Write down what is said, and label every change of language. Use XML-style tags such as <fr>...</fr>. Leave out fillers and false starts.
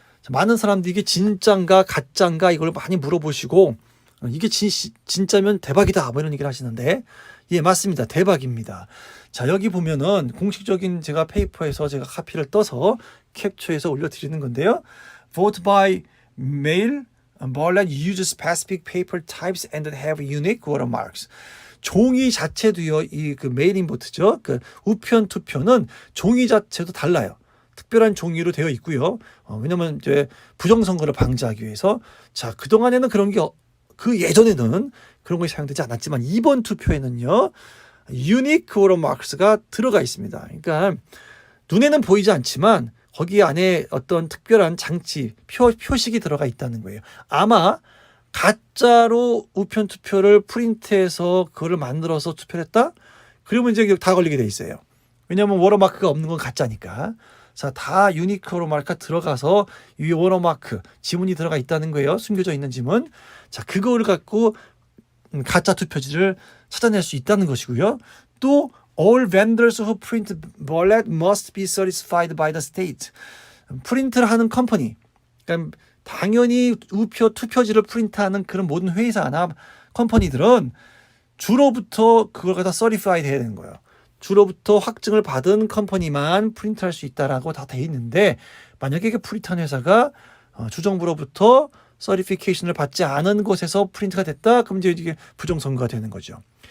<ko>자, 많은 사람들이 이게 진짠가 가짠가 이걸 많이 물어보시고 이게 진짜면 대박이다 뭐 이런 얘기를 하시는데 예, 맞습니다. 대박입니다. 자, 여기 보면은 공식적인 제가 페이퍼에서 제가 카피를 떠서 캡처해서 올려드리는 건데요.</ko> <en>Vote by mail ballot uses specific paper types and have unique watermarks.</en> <ko>종이 자체도요, 그 메일인 보트죠. 그 우편 투표는 종이 자체도 달라요. 특별한 종이로 되어 있고요. 왜냐면 이제 부정선거를 방지하기 위해서. 자, 그동안에는 그런 게, 그 예전에는 그런 것이 사용되지 않았지만 이번 투표에는요, unique watermarks가 들어가 있습니다. 그러니까 눈에는 보이지 않지만 거기 안에 어떤 특별한 장치, 표식이 들어가 있다는 거예요. 아마 가짜로 우편 투표를 프린트해서 그거를 만들어서 투표를 했다? 그러면 이제 다 걸리게 돼 있어요. 왜냐하면 워터마크가 없는 건 가짜니까. 자, 다 유니크 워터마크가 들어가서 이 워터마크, 지문이 들어가 있다는 거예요. 숨겨져 있는 지문. 자, 그거를 갖고 가짜 투표지를 찾아낼 수 있다는 것이고요.</ko> <en>또 All vendors who print ballot must be certified by the state.</en> <ko>프린트를 하는 컴퍼니, 그러니까 당연히 우표 투표지를 프린트하는 그런 모든 회사나 컴퍼니들은 주로부터 그걸 갖다 certified 해야 되는 거예요. 주로부터 확증을 받은 컴퍼니만 프린트할 수 있다라고 다 돼 있는데 만약에 그 프린트한 회사가 주정부로부터 서티피케이션을 받지 않은 곳에서 프린트가 됐다, 그럼 이제 이게 부정선거가 되는 거죠.</ko>